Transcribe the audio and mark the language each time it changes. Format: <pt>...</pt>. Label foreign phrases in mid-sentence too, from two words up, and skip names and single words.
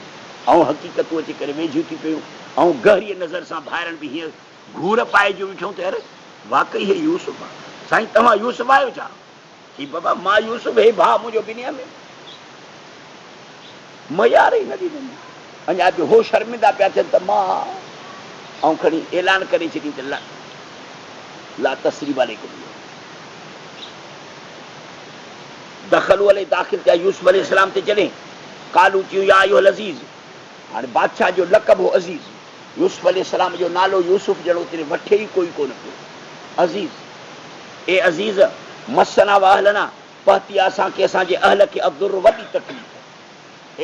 <sd>ऐं हक़ीक़तूं अची करे वेझियूं थी पियूं, ऐं गहरीअ नज़र सां ॿाहिरनि बि हीअं घूर पाए जो ॾिठूं त अरे वाक़ई हे यूसुफ आहे। साईं तव्हां यूसुफ आहियो छा? की बाबा मां यूसुफ, हे भाउ मुंहिंजो बिनियामीन। मयार ई न ॾिननि। अञा बि हो शर्मिंदा पिया थियनि त मां ऐं खणी ऐलान करे छॾी त لا تثريب عليكم. दख़ल वाले दाख़िल थिया यूसुफ अलैहिस्सलाम ते चले कालू चयूं يا أيها العزيز. हाणे बादशाह जो लक़ब हो अज़ीज़। यूसुफ अलैहिस्सलाम जो नालो यूसुफ जहिड़ो उते वठे ई कोई कोन पियो। अज़ीज़, ए अज़ीज़ مسنا وأهلنا, पहुती आहे असांखे असांजे अहल खे अब्दुर वॾी तकलीफ़।</sd>